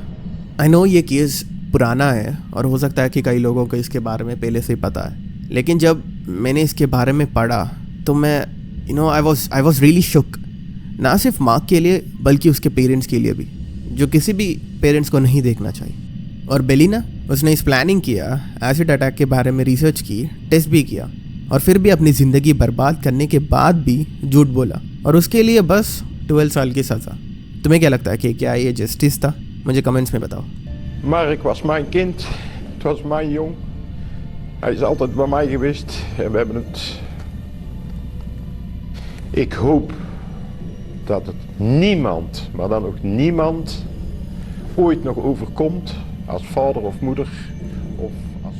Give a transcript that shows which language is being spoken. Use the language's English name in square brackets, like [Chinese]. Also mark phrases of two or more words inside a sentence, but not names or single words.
[English] I know [Hindi] ये केस पुराना है और हो सकता है कि कई लोगों को इसके बारे में पहले से ही पता है, लेकिन जब मैंने इसके बारे में पढ़ा तो मैं [English] I was really shook, [Hindi] ना सिर्फ मार्क के लिए बल्कि उसके पेरेंट्स के लिए भी, जो किसी भी पेरेंट्स को नहीं देखना चाहिए। और बेलिना, उसने इस प्लानिंग किया, [English] acid attack [Hindi] के बारे में रिसर्च की, टेस्ट भी किया, और फिर भी अपनी ज़िंदगी बर्बाद करने के बाद भी झूठ बोला, और उसके लिए बस 12 साल की सज़ा। तुम्हें क्या लगता है कि क्या ये जस्टिस था? मुझे कमेंट्स में बताओ। [Dutch] Mark was mijn kind, het was mijn jong. Hij is altijd bij mij geweest en we hebben het. Ik hoop dat het niemand, maar dan ook niemand, ooit nog overkomt als vader of moeder of